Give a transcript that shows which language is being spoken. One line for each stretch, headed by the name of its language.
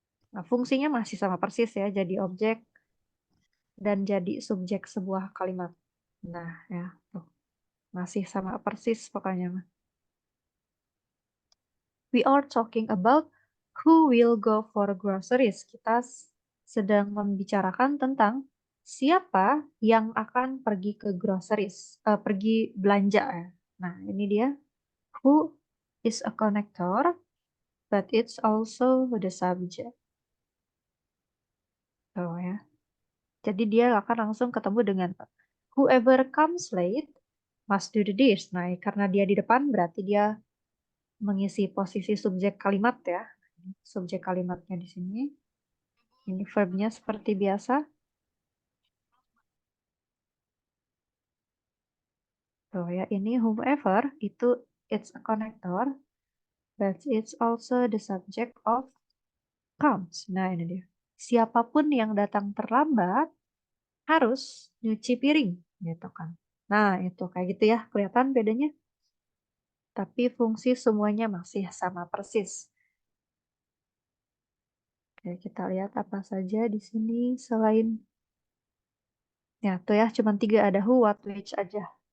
Indonesian: Nah, fungsinya masih sama persis ya, jadi objek dan jadi subjek sebuah kalimat. Nah, ya, tuh. Masih sama persis pokoknya.
English: We are talking about who will go for groceries.
Indonesian: Kita sedang membicarakan tentang siapa yang akan pergi ke groceries, pergi belanja ya. Nah, ini dia.
English: Who is a connector, but it's also the subject.
Indonesian: Oh ya. Jadi dia akan langsung ketemu dengan
English: whoever comes late must do the dish.
Indonesian: Nah, karena dia di depan berarti dia mengisi posisi subjek kalimat ya. Subjek kalimatnya di sini. Ini verbnya seperti biasa. Tuh ya, ini
English: whomever itu it's a connector, but it's also the subject of comes.
Indonesian: Nah, ini dia. Siapapun yang datang terlambat harus nyuci piring, gitu kan. Nah, itu kayak gitu ya, kelihatan bedanya. Tapi fungsi semuanya masih sama persis. Oke, kita lihat apa saja di sini selain ya tuh ya, cuma tiga ada who, what, which aja.